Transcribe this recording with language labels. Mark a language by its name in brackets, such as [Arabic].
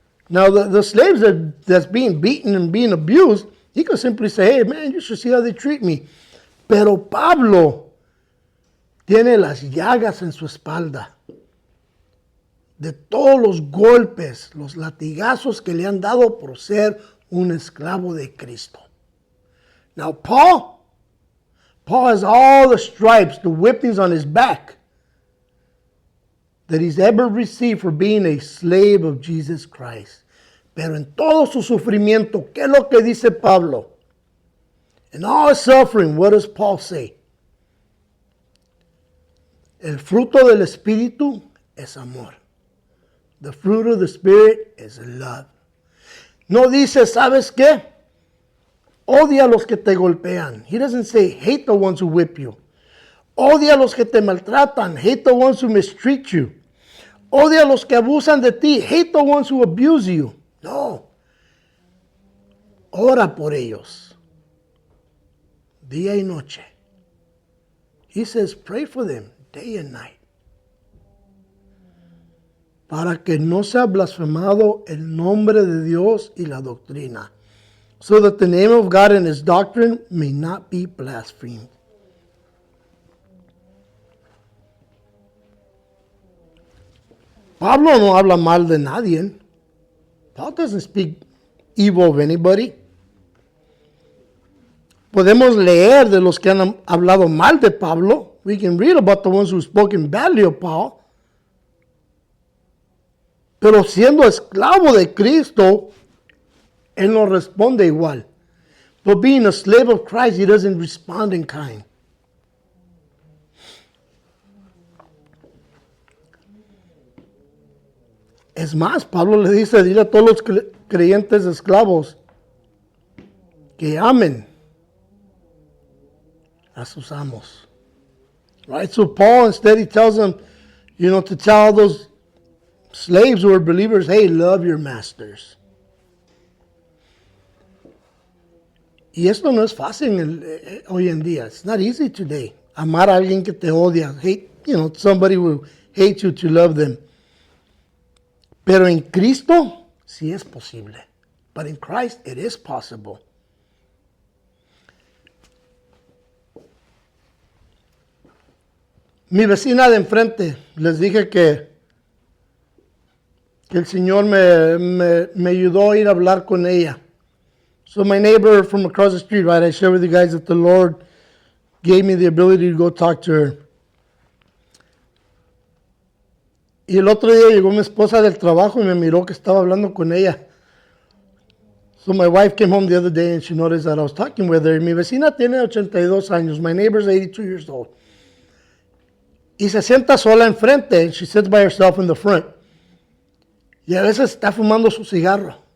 [English] Now, the slaves that's being beaten and being abused, he could simply say, hey, man, you should see how they treat me. [Spanish] Pero Pablo tiene las llagas en su espalda de todos los golpes, los latigazos que le han dado por ser un esclavo de Cristo. [English] Now, Paul has all the stripes, the whippings on his back that he's ever received for being a slave of Jesus Christ. [Spanish] Pero en todo su sufrimiento, ¿qué es lo que dice Pablo? [English] In all his suffering, what does Paul say? [Spanish] El fruto del Espíritu es amor. [English] The fruit of the Spirit is love. [Spanish] No dice, ¿sabes qué? Odia a los que te golpean. [English] He doesn't say, hate the ones who whip you. [Spanish] Odia a los que te maltratan. [English] Hate the ones who mistreat you. [Spanish] Odia a los que abusan de ti. [English] Hate the ones who abuse you. No. [Spanish] Ora por ellos. Día y noche. [English] He says, pray for them day and night. [Spanish] Para que no sea blasfemado el nombre de Dios y la doctrina. [English] So that the name of God and His doctrine may not be blasphemed. [Spanish] Pablo no habla mal de nadie. [English] Paul doesn't speak evil of anybody. [Spanish] Podemos leer de los que han hablado mal de Pablo. [English] We can read about the ones who spoken badly of Paul. [Spanish] Pero siendo esclavo de Cristo, él no responde igual. [English] But being a slave of Christ, he doesn't respond in kind. [Spanish] Es más, Pablo le dice, dile a todos los creyentes esclavos que amen a sus amos. [English] Right? So Paul instead he tells them, to tell those slaves who are believers, hey, love your masters. [Spanish] Y esto no es fácil hoy en día. [English] It's not easy today. [Spanish] Amar a alguien que te odia. [English] Hate, somebody who hates you to love them. [Spanish] Pero en Cristo sí es posible. [English] But in Christ it is possible. [Spanish] Mi vecina de enfrente, les dije que el Señor me ayudó a ir a hablar con ella. [English] So my neighbor from across the street, right, I shared with you guys that the Lord gave me the ability to go talk to her. [Spanish] Y el otro día llegó mi esposa del trabajo y me miró que estaba hablando con ella. [English] So my wife came home the other day and she noticed that I was talking with her. [Spanish] Mi vecina tiene 82 años. [English] My neighbor's 82 years old. [Spanish] Y se sienta sola enfrente. [English] And she sits by herself in the front. [Spanish] Y a veces está fumando su cigarro.